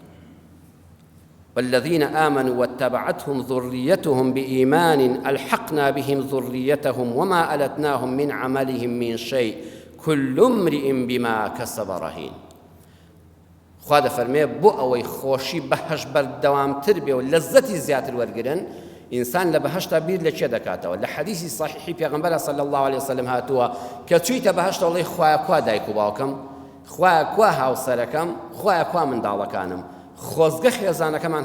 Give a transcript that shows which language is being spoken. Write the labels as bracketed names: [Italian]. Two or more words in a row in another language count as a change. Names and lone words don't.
[Arabic] والذين آمنوا واتبعتهم ذريتهم بإيمان ألحقنا بهم ذريتهم وما ألتناهم من عملهم من شيء كل امرئ بما كسب رهين [Central Kurdish] خوا دەفەرمێ بۆ ئەوەی خۆشی بەهەشت بەردەوامتر بێ و لەزەتی زیاتر وەرگرن ئینسان لە بەهەشتا بیر لە چێ دەکاتەوە لە حەدیثی صحیحی پێغەمبەر [Arabic] صلی الله عليه وسلم [Central Kurdish] هاتووە کە چوویتە بەهەشت وڵێ خوایە کوا دایک و باوکەم خوایە کوا هاوسەرەکەم خوایە کوا منداڵەکانم خۆزگە خێزانەکەمان